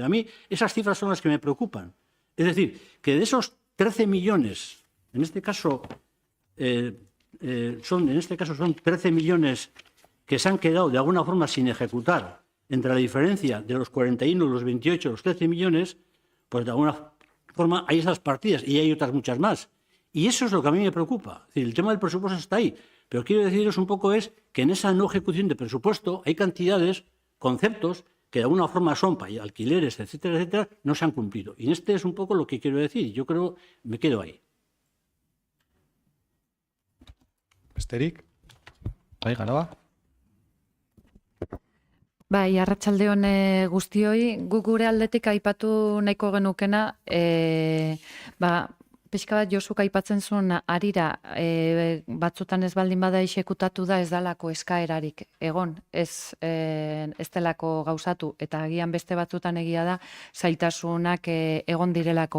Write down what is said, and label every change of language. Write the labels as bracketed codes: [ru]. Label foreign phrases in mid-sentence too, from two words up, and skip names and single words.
[es] A mí esas cifras son las que me preocupan. Es decir, que de esos 13 millones, en este caso son 13 millones que se han quedado de alguna forma sin ejecutar, entre la diferencia de los 41, los 28, los 13 millones, pues de alguna forma hay esas partidas y hay otras muchas más. Y eso es lo que a mí me preocupa. Es decir, el tema del presupuesto está ahí. Pero quiero deciros un poco es que en esa no ejecución de presupuesto hay cantidades, conceptos, que de alguna forma son para alquileres, etcétera, etcétera, no se han cumplido. Y este es un poco lo que quiero decir. Yo creo, me quedo ahí. [eu] Besterik? Bai, Garaba? Bai, arratsaldeon guztioi, guk gure aldetik aipatu nahiko genukena, pixka bat Josuk aipatzen zuen arira, batzutan ez baldin bada exekutatu da ez dalako eskaerarik egon, ez delako gauzatu, eta agian beste batzutan egia da zailtasunak egon direlako.